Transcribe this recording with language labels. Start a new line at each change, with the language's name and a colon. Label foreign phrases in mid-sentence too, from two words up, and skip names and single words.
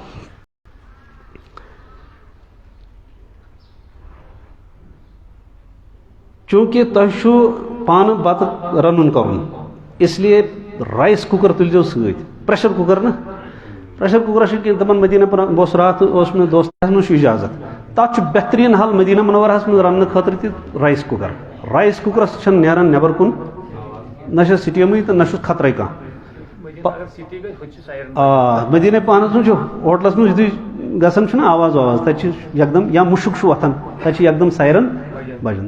Kashmiri: چوٗنٛکہِ تۄہہِ چھُو پانہٕ بتہٕ رنُن کرُن, اسلیے
English: rice cooker
Kashmiri: تُلزیو سۭتۍ.
English: pressure cooker
Kashmiri: نہٕ,
English: pressure cookers
Kashmiri: چھِ دپان مدیٖنہ بہٕ اوسُس راتھ, اوس مےٚ دوستس منٛز چھُ اِجازت, تک بہترین حل مدینہ منورہس من رنہ خاطر تہ
English: rice cooker. rice cookers
Kashmiri: چھن نیران نیبر کن نہ سٹیمٕے تو نہ خطرے کانٛہہ. مدینہ پانس من ہوٹلس من یُتھُے گژھان چھُنہ آواز تتہِ یکدم یا مُشک وۄتھان تتہِ یکدم سایرن بجان.